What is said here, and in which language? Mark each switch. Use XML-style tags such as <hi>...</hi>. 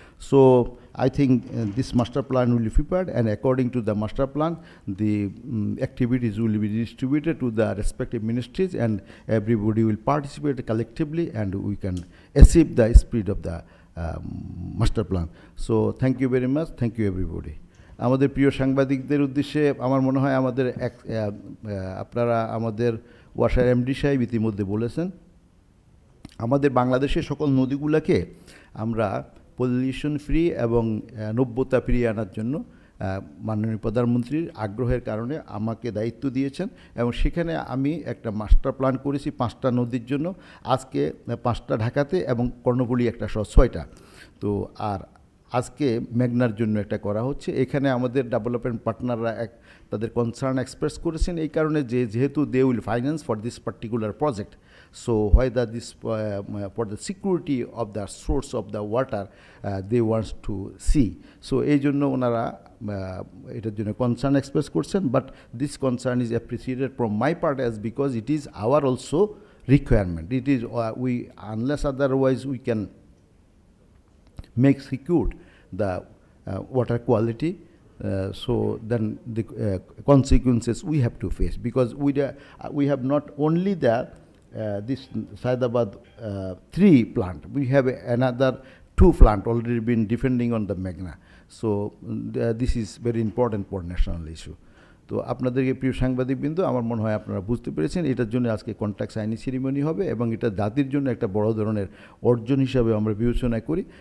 <en>So I think this master plan will be prepared, and according to the master plan, the activities will be distributed to the respective ministries, and everybody will participate collectively, and we can achieve the spirit of the master plan. So thank you very much. Thank you everybody.</en> <bn>আমাদের প্রিয় সাংবাদিকদের উদ্দেশ্যে আমার মনে হয় আমাদের আপনারা আমাদের ওয়াসার এমডি সাহেব ইতিমধ্যে বলেছেন, আমাদের বাংলাদেশের সকল নদীগুলোকে আমরা পলিউশন ফ্রি এবং নব্যতা ফ্রি আনার জন্য মাননীয় প্রধানমন্ত্রীর আগ্রহের কারণে আমাকে দায়িত্ব দিয়েছেন, এবং সেখানে আমি একটা মাস্টার প্ল্যান করেছি 5টা নদীর জন্য, আজকে 5টা ঢাকাতে এবং কর্ণফুলী একটা সহ 6টা। তো আর আজকে মেঘনার জন্য একটা করা হচ্ছে। এখানে আমাদের ডেভেলপমেন্ট পার্টনাররা তাদের কনসার্ন এক্সপ্রেস করেছেন এই কারণে যেহেতু</bn> <en>they will finance for this particular project, so whether this for the security of the source of the water they want to see, so</en> <bn>এই জন্য ওনারা এটার জন্য কনসার্ন এক্সপ্রেস করছেন,</bn> <en>but this concern is appreciated from my part as because it is our also requirement. It is we, unless otherwise we can make secured the water quality, so then the consequences we have to face, because we have not only the this Saidabad 3 plant, we have another 2 plant already been defending on the Meghna. So this is very important for national issue.</en> <bn>তো আপনাদেরকে প্রিয় সাংবাদিকবৃন্দ, আমার মনে হয় আপনারা বুঝতে পেরেছেন এটার জন্য আজকে কন্ট্রাক্ট সাইনিং সেরিমনি হবে এবং এটা জাতির জন্য একটা বড় ধরনের অর্জন হিসাবে আমরা বিবেচনা করি।</bn>